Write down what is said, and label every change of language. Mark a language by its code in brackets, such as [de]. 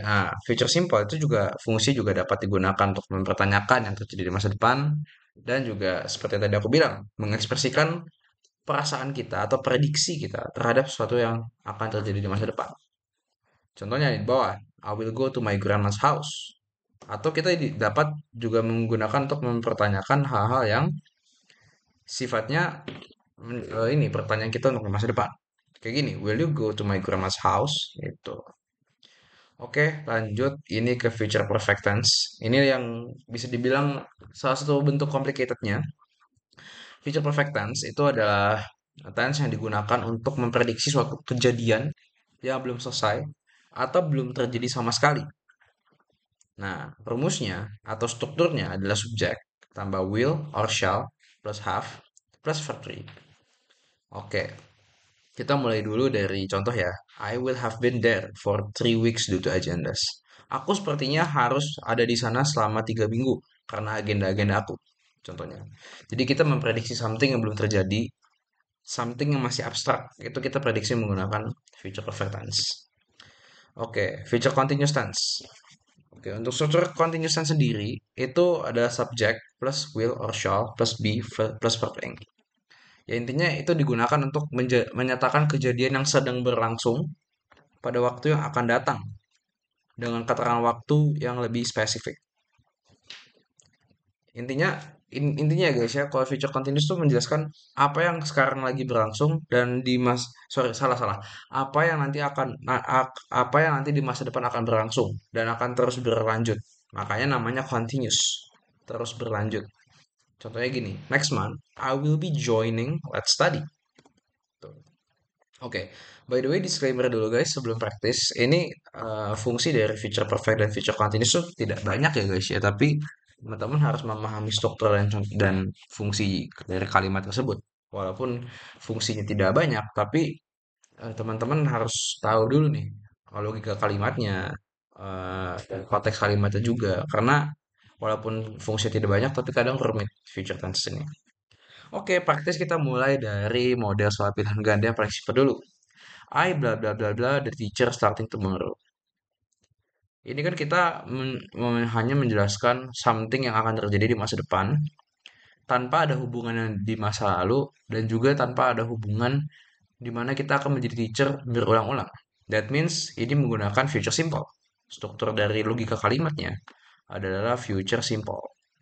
[id] Nah, feature simple itu juga fungsi juga dapat digunakan untuk mempertanyakan yang terjadi di masa depan dan juga seperti yang tadi aku bilang, mengekspresikan perasaan kita atau prediksi kita terhadap sesuatu yang akan terjadi di masa depan. Contohnya di bawah, [en] I will go to my grandma's house. [id] Atau kita dapat juga menggunakan untuk mempertanyakan hal-hal yang sifatnya ini pertanyaan kita untuk masa depan. Kayak gini, [en] will you go to my grandma's house? [id] Itu. Oke, lanjut. Ini ke future perfect tense. Ini yang bisa dibilang salah satu bentuk complicatednya. Future perfect tense itu adalah tense yang digunakan untuk memprediksi suatu kejadian yang belum selesai atau belum terjadi sama sekali. Nah, rumusnya atau strukturnya adalah subjek tambah will or shall plus have plus verb 3. Oke, kita mulai dulu dari contoh ya. [en] I will have been there for 3 weeks due to agendas. [id] Aku sepertinya harus ada di sana selama 3 minggu karena agenda-agenda aku. Contohnya. Jadi kita memprediksi something yang belum terjadi, something yang masih abstrak. Itu kita prediksi menggunakan future perfect tense. Oke, future continuous tense. Oke, untuk struktur continuous tense sendiri itu ada subject plus will or shall plus be plus verb ing. Ya intinya itu digunakan untuk menyatakan kejadian yang sedang berlangsung pada waktu yang akan datang dengan keterangan waktu yang lebih spesifik. Intinya intinya ya guys ya, kalau future continuous itu menjelaskan apa yang sekarang lagi berlangsung dan di sorry salah salah apa yang nanti akan apa yang nanti di masa depan akan berlangsung dan akan terus berlanjut. Makanya namanya continuous, terus berlanjut. Contohnya gini, [en] next month I will be joining Let's Study. [id] Tuh. Oke, [en] by the way [id] disclaimer dulu guys sebelum praktis. Ini fungsi dari feature perfect dan feature continuous itu tidak banyak ya guys ya, tapi teman-teman harus memahami struktur dan fungsi dari kalimat tersebut. Walaupun fungsinya tidak banyak, tapi Teman-teman harus tahu dulu nih logika kalimatnya, dan konteks kalimatnya juga. Karena walaupun fungsi tidak banyak, tapi kadang rumit future tense ini. Oke, praktis kita mulai dari model soal pilihan ganda yang paling simpel dulu. [en] I bla bla bla bla the teacher starting tomorrow. [id] Ini kan kita hanya menjelaskan something yang akan terjadi di masa depan tanpa ada hubungannya di masa lalu dan juga tanpa ada hubungan di mana kita akan menjadi teacher berulang-ulang. [en] That means [id] ini menggunakan future simple. Struktur dari logika kalimatnya adalah future simple.